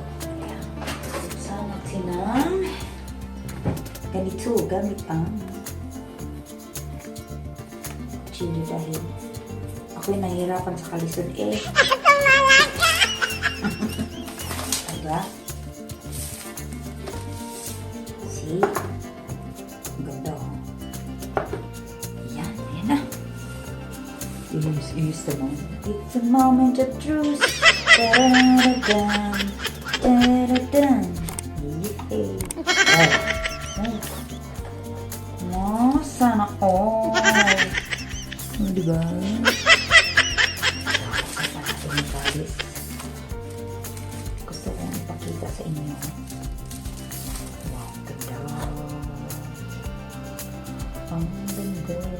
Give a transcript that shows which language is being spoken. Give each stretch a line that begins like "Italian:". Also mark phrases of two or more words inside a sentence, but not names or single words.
Filipino: Sana sinang ganito, gamit ang chili dahil ako'y nahihirapan sa kalisod eh. Diba? See? Ang ganda oh. Yan, yan na.
English: Use the moment. It's a moment of truth. Da-da-da-dum. Da-da-dum. Yay.
Filipino: Oh, sana all. Diba? Gusto kong ipakita sa inyo. Wow, ganda. Ang ganda.